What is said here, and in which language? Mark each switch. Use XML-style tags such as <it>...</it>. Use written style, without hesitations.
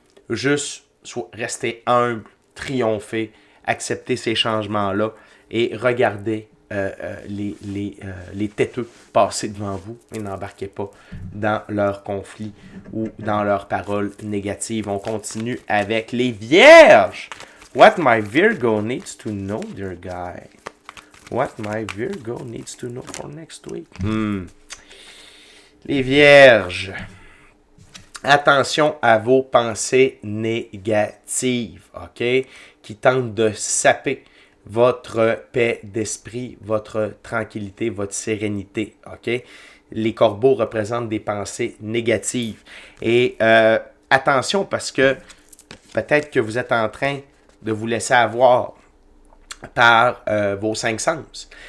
<fr>Juste restez humble, triompher, accepter ces changements-là et regardez les têteux passer devant vous et n'embarquez pas dans leur conflit ou dans leurs paroles négatives. On continue avec les Vierges.</fr> <en>What my Virgo needs to know, dear guy. What my Virgo needs to know for next week.</en> <fr>Les Vierges. Attention à vos pensées négatives, OK? Qui tentent de saper votre paix d'esprit, votre tranquillité, votre sérénité, OK? les corbeaux représentent des pensées négatives. Et attention, parce que peut-être que vous êtes en train de vous laisser avoir par vos cinq sens.</fr>